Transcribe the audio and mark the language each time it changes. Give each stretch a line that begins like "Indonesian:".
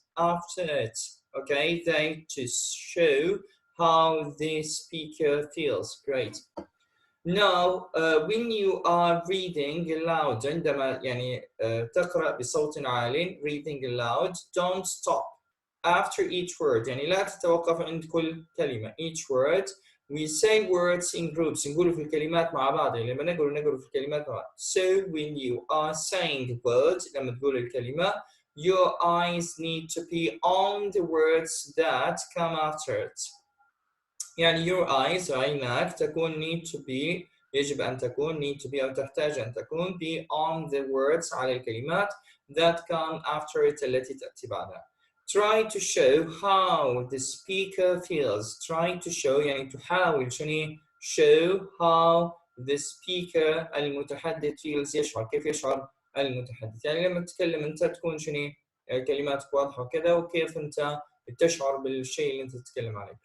English: Okay, they to show how the speaker feels. Great. Now, when you are reading aloud, عندما يعني تقرأ بصوت عال, reading aloud, don't stop after each word.
Arabic: يعني لا تتوقف عند كل كلمة.
English: Each word, we say words in groups.
Arabic: نقول في الكلمات مع بعض. لما نقول في الكلمات مع بعض.
English: So when you are saying words, لما تقول الكلمة, your eyes need to be on the words that come after it. يعني your eyes عينك تكون need to be يجب أن تكون need to be أو تحتاج أن تكون be on the words على الكلمات that come after it التي تأتي بعدها. Try to show how the speaker feels.
Arabic: Try to show يعني تحاول شنو show how the speaker المتحدث feels يشعر كيف يشعر المتحدث. يعني لما تتكلم أنت تكون شنو كلماتك واضحة وكذا وكيف أنت تشعر بالشيء اللي أنت تتكلم عليه.